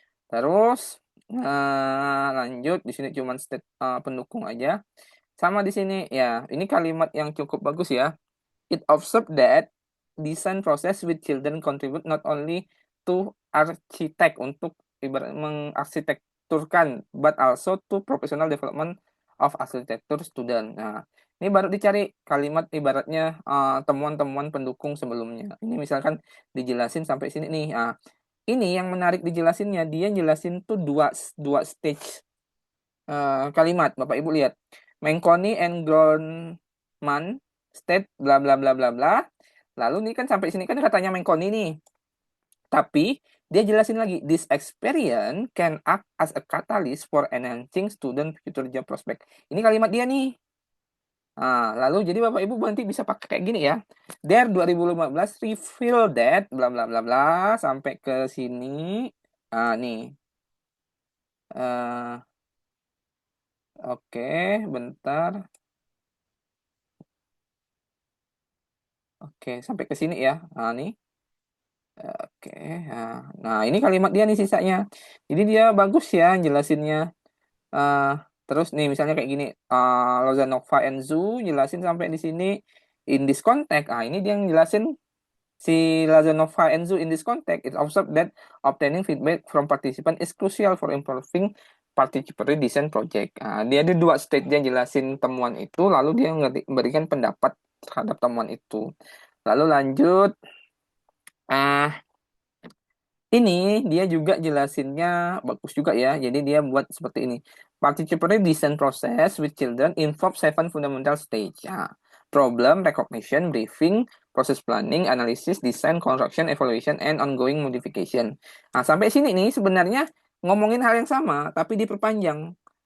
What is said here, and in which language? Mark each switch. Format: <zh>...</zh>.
<id>Terus lanjut di sini cuma state pendukung aja. Sama di sini ya, ini kalimat yang cukup bagus ya.</id> <en>It observed that design process with children contribute not only to</en> <id>arsitek untuk ibarat mengarsitekturkan,</id> <en>but also to professional development of architecture student.</en> <id>Nah, ini baru dicari kalimat ibaratnya temuan-temuan pendukung sebelumnya. Ini misalkan dijelasin sampai sini nih. Nah, ini yang menarik dijelasinnya, dia jelasin tuh dua stage kalimat. Bapak Ibu lihat.</id> <en>Menconi and Groneman state bla bla bla bla bla.</en> <id>Lalu ini kan sampai sini kan katanya Menconi nih. Tapi dia jelasin lagi,</id> <en>this experience can act as a catalyst for enhancing student future job prospect.</en> <id>Ini kalimat dia nih. Nah, lalu jadi Bapak Ibu nanti bisa pakai kayak gini ya.</id> <en>There 2015 reveal that</en> <id>bla bla bla bla sampai ke sini. Ah nih. Oke, bentar. Oke, sampai ke sini ya. Nah, nih. Oke. Nah, ini kalimat dia nih sisanya. Jadi dia bagus ya jelasinnya. Terus nih misalnya kayak gini, Lozanova and Zhu jelasin sampai di sini</id> <en>in this context.</en> <id>Ini dia yang jelasin si</id> <en>Lozanova and Zhu in this context. It observed that obtaining feedback from participant is crucial for improving participatory design project.</en> <id>Dia ada 2 stage, dia jelasin temuan itu, lalu dia memberikan pendapat terhadap temuan itu. Lalu lanjut, ini dia juga jelasinnya bagus juga ya. Jadi dia buat seperti ini.</id> <en>Participatory design process with children involve 7 fundamental stage. Problem, recognition, briefing, process planning, analysis, design, construction, evaluation, and ongoing modification.</en> <id>Sampai sini nih sebenarnya ngomongin hal yang sama, tapi diperpanjang.</id>